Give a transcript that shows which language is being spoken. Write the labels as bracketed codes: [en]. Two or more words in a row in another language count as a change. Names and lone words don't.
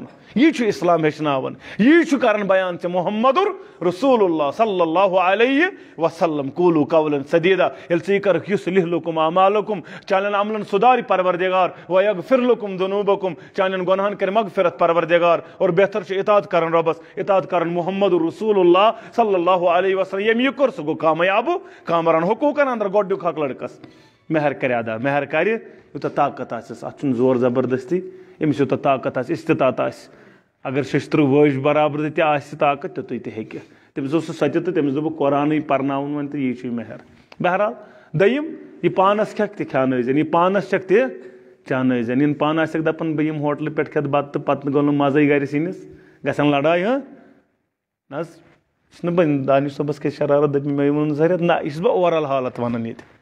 [ks] یی چھُ اسلام ہیٚچھناوان یی چھُ کران بیان ژےٚ محمدُر [ar] رسول اللہ صلی اللہ علیہ وسلم قولوا قولا سدیدا [ks] ییٚلہِ ژٕ یہِ کرکھ [ar] یُصلح لکم اعمالکم [ks] چانٮ۪ن عملن سُدارِ پروردگار [ar] ویغفر لکم ذنوبکم [ks] چانٮ۪ن گۄنہن کرِ مغفرت پروردگار اور بہتر چھُ اطاعت کران رۄبس اطاعت کران محمد [ar] رسول اللہ صلی اللہ علیہ وسلم [ks] ییٚمۍ یہِ کوٚر سُہ گوٚو کامیاب کامران حقوٗقن اندر گۄڈنیُک حق لڑکس مہر کرِ ادا مہر کرِ یوٗتاہ طاقت آسٮ۪س اتھ چھُنہٕ زور زبردستی ییٚمِس یوٗتاہ طاقت آسہِ استطاعت آسہِ اگر شستٕر وٲج برابر تہِ آسہِ طاقت تیُتُے تہِ ہیٚکہِ تٔمِس اوس سُہ سۄ تہِ تٔمِس دوٚپُکھ قرآنٕے پرناوُن وۄنۍ تہٕ یی چھُے مہر بہرحال دوٚیِم یہِ پانس کھٮ۪کھ تہِ کھیٛانٲیزٮ۪ن یہِ پانس چکھ تہِ چانٲیزٮ۪ن یِنہٕ پانہٕ آسٮ۪کھ دپان بہٕ یِمہٕ ہوٹلہٕ پٮ۪ٹھ کھٮ۪تھ بتہٕ تہٕ پتہٕ گوٚو نہٕ مزے گرِ سِنِس گژھن لڑاے نہ حظ چھُنہٕ بہٕ دانش صٲبس کھژِ شرارت دپہِ مےٚ ووٚن ظٲہِر نہ یہِ چھُس بہٕ [en] over all [ks] حالت ونان ییٚتہِ